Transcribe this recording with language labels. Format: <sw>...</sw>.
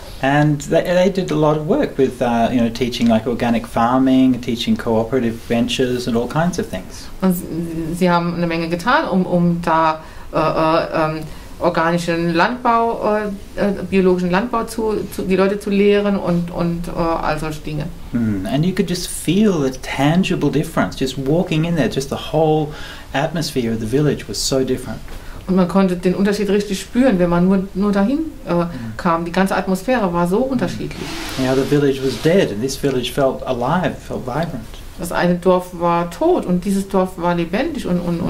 <en>And they did a lot of work with, teaching like organic farming, teaching cooperative ventures and all kinds of things.</en> <de>Und sie haben eine Menge getan, um da organischen Landbau, biologischen Landbau die Leute zu lehren und all solche Dinge.</de> <en>And you could just feel the tangible difference, just walking in there, just the whole atmosphere of the village was so different.</en> <de>Und man konnte den Unterschied richtig spüren, wenn man nur dahin kam. Die ganze Atmosphäre war so unterschiedlich.</de> <en>Yeah, the village was dead and this village felt alive, felt vibrant.</en> <de>Das eine Dorf war tot und dieses Dorf war lebendig und</de>